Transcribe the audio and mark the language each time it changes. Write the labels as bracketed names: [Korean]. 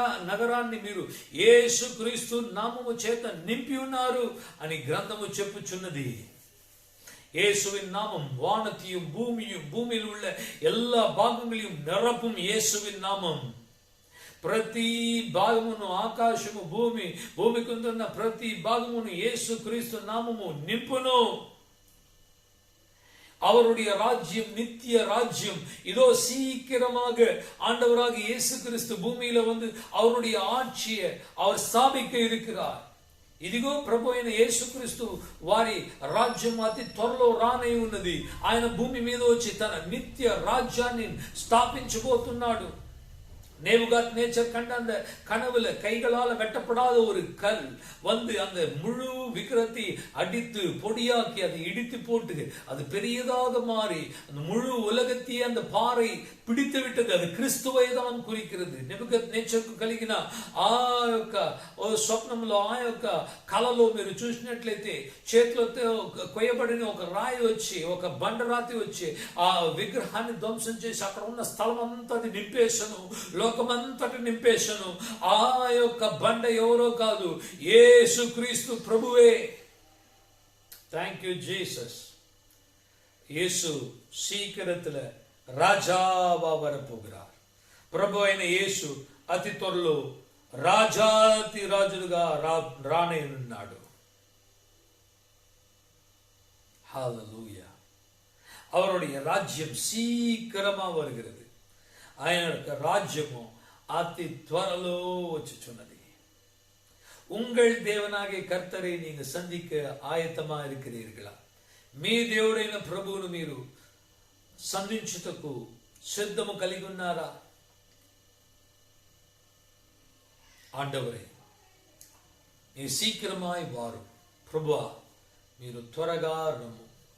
[Telugu] నగరాన్ని మీరు యేసు క్రీస్తు నామము చేత నింపి ఉన్నారు అని గ్రంథము చెప్పుచున్నది. [Tamil] இயேசுவின் நாமம் வானத்தையும் பூமியும் பூமியில் உள்ள எல்லா భాగங்களையும் நிரப்பும் இயேசுவின் நாமம். [Telugu] ప్రతి భాగమును ఆకాశము భూమికి ఉన్న ప్రతి భాగమును యేసు క్రీస్తు నామము నింపును. [Tamil] அவருடைய ராஜ்யம் நித்திய ராஜ்யம் இதோ சீக்கிரமாக ஆண்டவராக இயேசு கிறிஸ்து பூமியில வந்து அவருடைய ஆட்சியை அவர் ஸ்தாபிக்க இருக்கிறார். [Telugu] ఇదిగో ప్రభు అయిన యేసుక్రీస్తు వారి రాజ్యం అతి త్వరలో రానై ఉన్నది. ఆయన భూమి మీద వచ్చి తన నిత్య రాజ్యాన్ని స్థాపించబోతున్నాడు. [Tamil] நேபுகாத் நேச்சர் கண்ட அந்த கனவுல கைகளால் வெட்டப்படாத ஒரு கல் வந்து அந்த முழு விக்கிரத்தை அடித்து பொடியாக்கி அதை இடித்து போட்டு அது பெரியதாக மாறி அந்த முழு உலகத்தையே அந்த பாறை பிடித்து விட்டது. அது கிறிస్తుவை தான் குறிக்கிறது. [Telugu] నెబుకద్ నేచర్కు కలిగిన ఆ యొక్క స్వప్నంలో ఆ యొక్క కలలో మీరు చూసినట్లయితే చేతులతో కొయ్యబడిన ఒక రాయి వచ్చి ఒక బండరాతి వచ్చి ఆ విగ్రహాన్ని ధ్వంసం చేసి అక్కడ ఉన్న స్థలం అంతా అది నింపేసను, లోకమంతటి నింపేసను. ఆ యొక్క బండ ఎవరో కాదు, యేసుక్రీస్తు ప్రభువే. [English] Thank you Jesus. [Tamil] యేసు சீக்கிரத்துல ராஜாவா வரப்போகிறார். [Telugu] ప్రభు అయిన యేసు అతి త్వరలో రాజాతి రాజులుగా రానేనున్నాడు. [Tamil] ஹalleluya. அவருடைய ராஜ்யம் சீக்கிரமா வருகிறது. [Telugu] ఆయన రాజ్యము అతి త్వరలో వచ్చుచున్నది. [Tamil] உங்கள் தேவனாகிய கர்த்தரை நீங்க சந்திக்க ஆயத்தமா இருக்கிறீர்களா? [Telugu] మీ దేవుడైన ప్రభువును మీరు సంధించుటకు సిద్ధము కలిగి ఉన్నారా? ఆండవరే నీ శీఘ్రమాయి వారు ప్రభువా మీరు త్వరగా రమ్ము.